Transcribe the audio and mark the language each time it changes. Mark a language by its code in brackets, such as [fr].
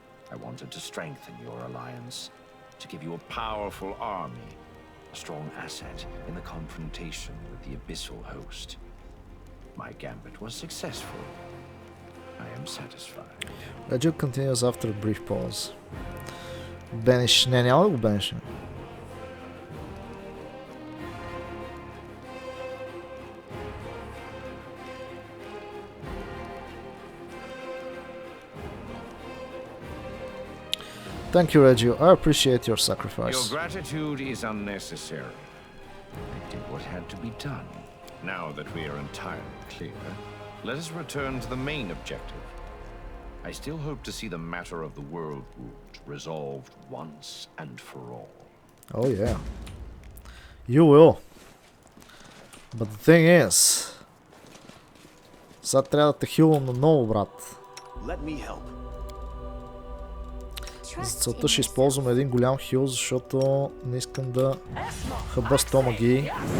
[en] I wanted to strengthen your alliance, to give you a powerful army, a strong asset in the confrontation with the abyssal host. My gambit was successful. I am satisfied. Legend continues after a brief pause. [bg] Бениш, не, няма да го бениш. [en] Thank you, Reggie. I appreciate your sacrifice. Your gratitude is unnecessary. I did what had to be done. Now that we are entirely clear, let us return to the main objective. I still hope to see the matter of the world wound resolved once and for all. Oh yeah. You will. But the thing is, [bg] сега трябва да те хилвам наново, брат. [en] Let me help. [bg] За целта ще използвам един голям хил, защото не искам да хъба стомаги.